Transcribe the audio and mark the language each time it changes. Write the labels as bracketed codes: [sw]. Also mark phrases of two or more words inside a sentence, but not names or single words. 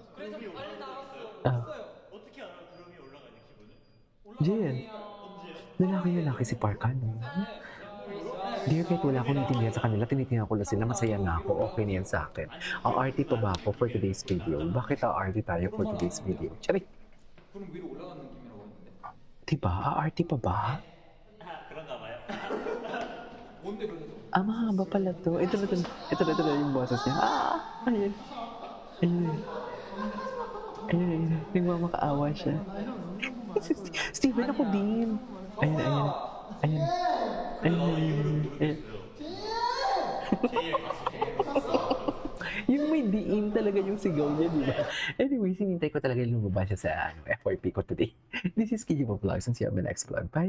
[tl] JL. Lalaki si Parkan. Dear, kahit wala akong naiintindihan sa kanila, tinitingnan ko lang sila, masaya na ako, okay na yan sa akin. RT pa ba ako [en] for today's video? [tl] Bakit RT tayo [en] for today's video? [tl] Charik! [ko] 그럼 위로 올라가는 느낌이라고 했는데. [tl] Diba? RT pa ba? [ko] 그런가 봐요. 뭔데 그래서? [tl] Mahaba pala to. Ito na yung boses niya. Ayun. Nagmamakaawa siya. Steven, ako din. Ayan. Yung may diin talaga yung sigaw niya, di ba? Anyway, sinintay ko talaga lumabas siya sa FYP ko today. [en] This is Kijibo Vlogs and see you on my next vlog. Bye!